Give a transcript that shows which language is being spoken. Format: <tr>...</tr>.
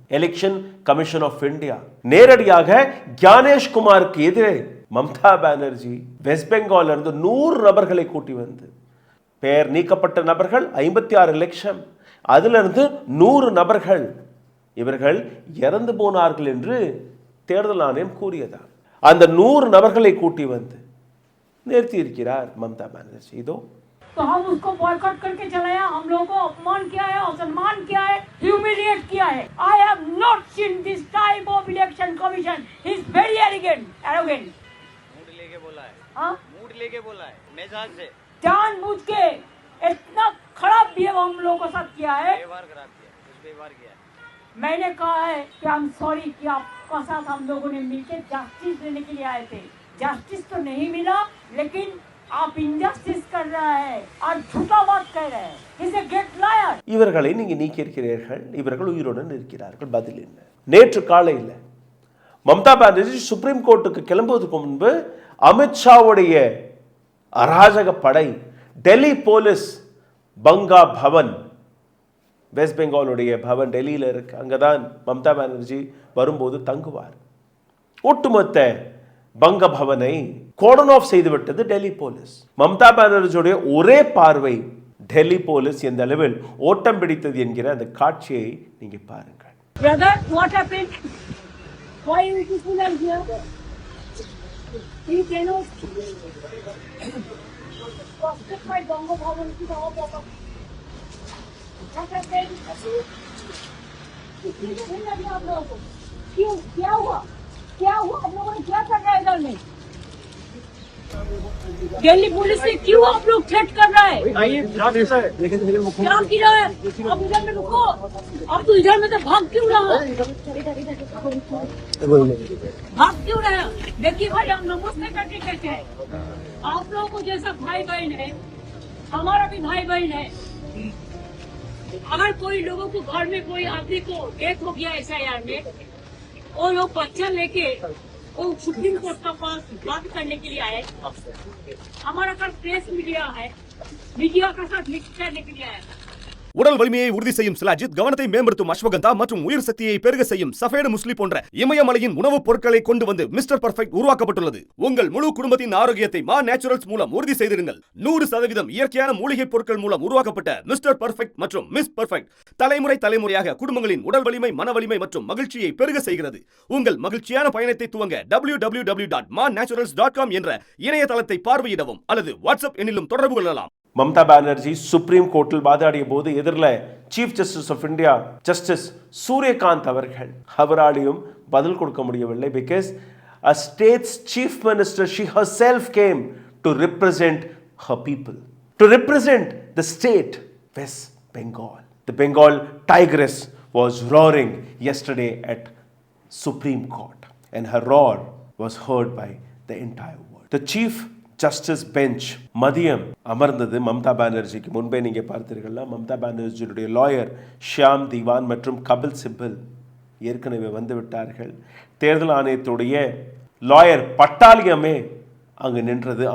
<ta>Election commission of India நேரடியாக ஞானேஷ் குமாருக்கு எதிரே மம்தா பானர்ஜி வெஸ்ட் பெங்கால் இருந்து 100 நபர்களை கூட்டி வந்து, பெயர் நீக்கப்பட்ட நபர்கள் 56 லட்சம், அதிலிருந்து 100 நபர்கள் இவர்கள் இறந்து போனார்கள் என்று தேர்தல் ஆணையம் கூறியதால் அந்த 100 நபர்களை கூட்டி வந்து நிறுத்தி இருக்கிறார் மம்தா பானர்ஜி. இதோ</ta> <hi>तो हम उसको बॉयकॉट करके चले हैं, हम लोगों को अपमान किया है, असम्मान किया है, ह्यूमिलिएट किया है.</hi> <en>I have not seen this type of election commission. He is very arrogant.</en> <hi>Mood लेके बोला है. हाँ? मूड लेके बोला है. मिजाज से. जानबूझ के इतना खराब बिहेव हम लोगों के साथ किया है. व्यवहार खराब किया. व्यवहार किया. मैंने कहा है कि हम सॉरी कि आपका साथ हम लोगों ने मिलकर जस्टिस देने के लिए आए थे. जस्टिस तो नहीं मिला, लेकिन आप इनजस्टिस कर रहा है और झूठा बात कह रहे हैं.</hi> <en>He is a great liar.</en> <ta>இவர்களை நீங்க நீக்கி இருக்கிறீர்கள், இவர்கள் உயிருடன் இருக்கிறார்கள். பதில் என்ன? நேற்று காலையில் மம்தா பானர்ஜி சுப்ரீம் கோர்ட்டுக்கு கிளம்புவதற்கு முன்பு அமித்ஷாவுடைய அராஜக படை, டெல்லி போலீஸ், பங்கா பவன், வெஸ்ட் பெங்காலுடைய பவன் டெல்லியில் இருக்கு, அங்கதான் மம்தா பானர்ஜி வரும்போது தங்குவார். ஒட்டுமொத்த பங்க பவனை கோர்டன் ஆஃப் செய்துவிட்டது டெல்லி போலீஸ். மம்தா பானர்ஜியுடைய ஒரே பார்வை டெல்லி போலீஸ் எந்த அளவில் ஓட்டம் பிடித்தது என்கிற அந்த காட்சியை நீங்க பாருங்கள்.</ta> <en>Brother, what happened? Why you people are here? You cannot prospect by Bongo Bhavan to the whole of what happened?</en> <hi>आप लोगों को क्यों क्या हुआ आप लोगों ने क्या कर रहा है इधर में दिल्ली पुलिस से क्यों आप लोग थ्रेट कर रहा है क्या किया है आप इधर में रुको आप तो इधर में तो भाग क्यों रहा है देखिए भाई हम नमस्ते करके कहते हैं आप लोगों को जैसा भाई बहन है हमारा भी भाई बहन है अगर कोई लोगों को घर में कोई आदमी को डेथ हो गया SIR में वो लोग बच्चा लेके वो सुप्रीम कोर्ट का पास बात करने के लिए आए हमारा कल प्रेस मीडिया है मीडिया का साथ मिक्स करने के लिए आया</hi> <ta>உடல் வலிமையை உறுதி செய்யும் சிலாஜித், கவனத்தை மேம்படுத்தும் அஸ்வகந்தா மற்றும் உயிர் சக்தியை பெருக செய்யும் சஃபேடு முஸ்லி போன்ற இமயமலையின் உணவுப் பொருட்களை கொண்டு வந்து மிஸ்டர் பர்ஃபெக்ட் உருவாக்கப்பட்டுள்ளது. உங்கள் முழு குடும்பத்தின் ஆரோக்கியத்தை மா நேச்சுரல்ஸ் மூலம் உறுதி செய்திருங்கள். 100% இயற்கையான மூலிகை பொருட்கள் மூலம் உருவாக்கப்பட்ட மிஸ்டர் பர்ஃபெக்ட் மற்றும் மிஸ் பர்ஃபெக்ட் தலைமுறையாக குடும்பங்களின் உடல் வலிமை, மன வலிமை மற்றும் மகிழ்ச்சியை பெருக செய்கிறது. உங்கள் மகிழ்ச்சியான பயணத்தை துவங்க www.mannaturals.com என்ற இணையதளத்தை பார்வையிடவும் அல்லது வாட்ஸ்அப் எண்ணிலும் தொடர்பு கொள்ளலாம். மம்தா பானர்ஜி சுப்ரீம் கோர்ட்டில் வாதாடிய போது எதிரில் chief justice of India justice Suryakant அவராலையும் பதில் கொடுக்க முடியவில்லை.</ta> <en>Because a state's chief minister, she herself came to represent her people, to represent the state West Bengal. The Bengal tigress was roaring yesterday at Supreme Court and her roar was heard by the entire world. The chief</en> <ta>justice bench மதியம் அமர்ந்தது. மம்தா பானர்ஜிக்கு முன்பே நீங்கள் பார்த்தீர்கள்னா Mamata பானர்ஜியுடைய lawyer Shyam திவான் மற்றும் கபில் சிபல் ஏற்கனவே வந்து விட்டார்கள். தேர்தல் ஆணையத்துடைய lawyer பட்டாலியமே அங்கு நின்றது.</ta>